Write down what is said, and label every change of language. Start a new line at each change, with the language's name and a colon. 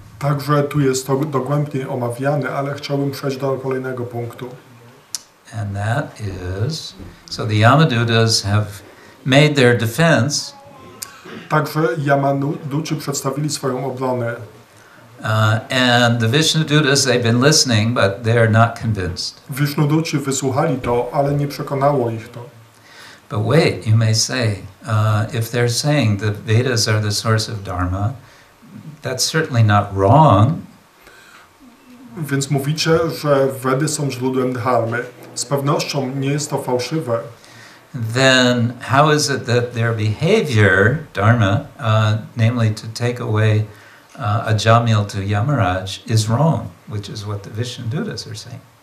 Polish: Także tu jest to dogłębnie omawiane, ale chciałbym przejść do kolejnego punktu.
English: And that is, so the Yamadutas have made their defense.
Polish: Także Yamaduci przedstawili swoją obronę.
English: And the Vishnudutas, they've been listening, but they're not convinced.
Polish: Vishnuduci wysłuchali to, ale nie przekonało ich to.
English: But wait, you may say, if they're saying the Vedas are the source of Dharma, that's certainly not wrong.
Polish: Więc mówicie, że Vedy są źródłem dharmy. Z pewnością nie jest to fałszywe.
English: Then how is it that their behavior, dharma, namely to take away a jamil to Yamaraj, is wrong, which is what the Vishnudutas are saying?